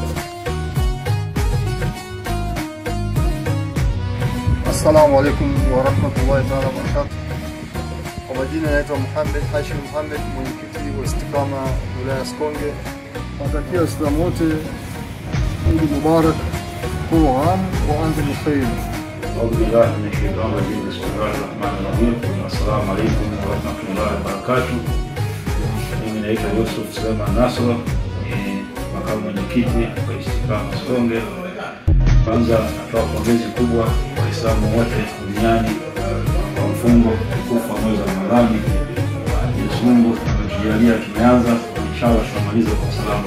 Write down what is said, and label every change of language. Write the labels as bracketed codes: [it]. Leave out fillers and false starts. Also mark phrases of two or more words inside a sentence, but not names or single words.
[ar] السلام عليكم ورحمة الله تعالى وبركاته. [sw] Kwa majina naitwa Muhammad Hashim Muhammad, mwenyekiti wa Istiqama wilaya Sikonge. Natakia Waislamu wote [ar] عيد مبارك كل عام وأنتم بخير. أعوذ بالله من الشيطان الرجيم. بسم الله الرحمن الرحيم. السلام عليكم ورحمة الله وبركاته. [sw] Mimi naitwa Yusuf Suleiman Nasro, ni makamu mwenyekiti wa Istiqama Sikonge. Kwanza natoa pongezi kubwa kwa Waislamu wote duniani kwa mfungo mtukufu wa mwezi wa Ramadhani. Mwenyezi Mungu ametujalia tumeanza, inshallah tutamaliza kwa salama.